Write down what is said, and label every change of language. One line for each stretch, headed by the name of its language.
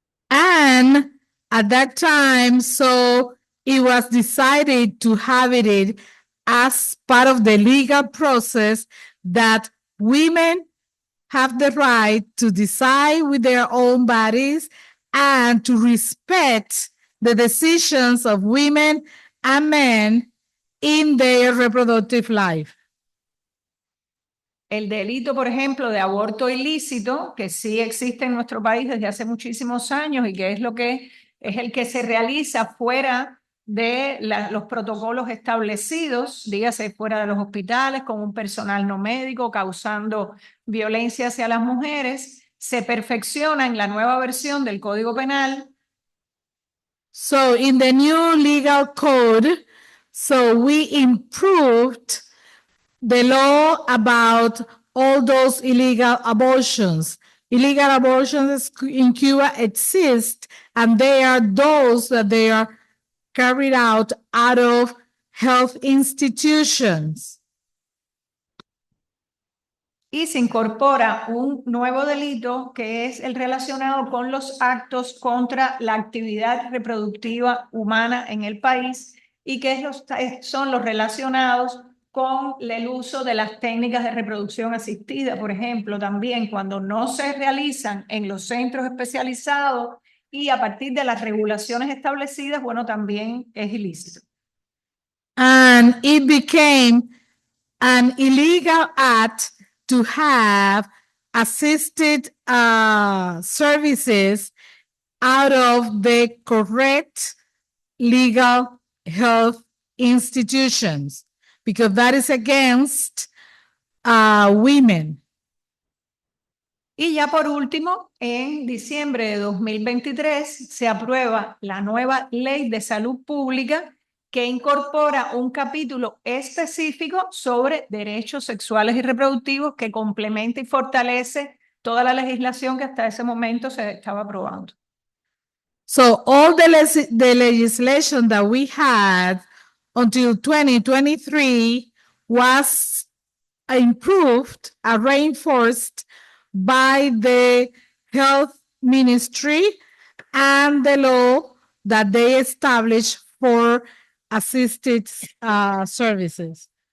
English: And at that time, so it was decided to have it as part of the legal process that women have the right to decide with their own bodies and to respect the decisions of women and men in their reproductive life.
Spanish: El delito, por ejemplo, de aborto ilícito, que sí existe en nuestro país desde hace muchísimos años y que es el que se realiza fuera de los protocolos establecidos, dígase fuera de los hospitales, con un personal no médico, causando violencia hacia las mujeres, se perfecciona en la nueva versión del Código Penal.
English: So in the new legal code, so we improved the law about all those illegal abortions. Illegal abortions in Cuba exist, and they are those that they are carried out of health institutions.
Spanish: Y se incorpora un nuevo delito que es el relacionado con los actos contra la actividad reproductiva humana en el país y que son los relacionados con el uso de las técnicas de reproducción asistida, por ejemplo, también cuando no se realizan en los centros especializados y a partir de las regulaciones establecidas, bueno, también es ilícito.
English: And it became an illegal act to have assisted services out of the correct legal health institutions, because that is against women.
Spanish: Y ya por último, en diciembre de 2023 se aprueba la nueva Ley de Salud Pública que incorpora un capítulo específico sobre derechos sexuales y reproductivos que complementa y fortalece toda la legislación que hasta ese momento se estaba aprobando.
English: So all the legislation that we had until 2023 was improved and reinforced by the health ministry and the law that they established for assisted services.